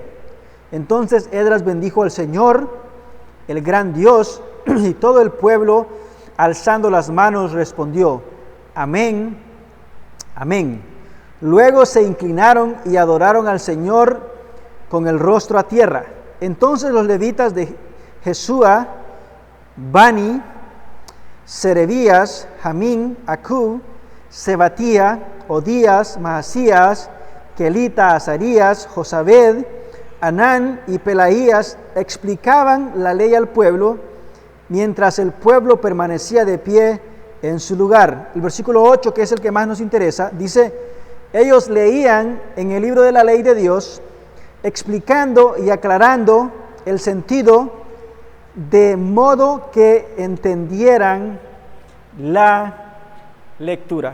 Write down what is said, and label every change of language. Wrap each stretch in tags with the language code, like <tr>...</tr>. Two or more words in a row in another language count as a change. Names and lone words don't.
<es>Entonces Edras bendijo al Señor, el gran Dios, y todo el pueblo, alzando las manos, respondió: Amén, amén. Luego se inclinaron y adoraron al Señor con el rostro a tierra. Entonces los levitas de Jesúa, Bani, Serebías, Jamín, Acub, Sebatía, Odías, Maasías, Kelita, Azarías, Josabed, Anán y Pelaías explicaban la ley al pueblo, mientras el pueblo permanecía de pie en su lugar. El versículo 8, que es el que más nos interesa, dice: ellos leían en el libro de la ley de Dios, explicando y aclarando el sentido, de modo que entendieran la lectura.</es>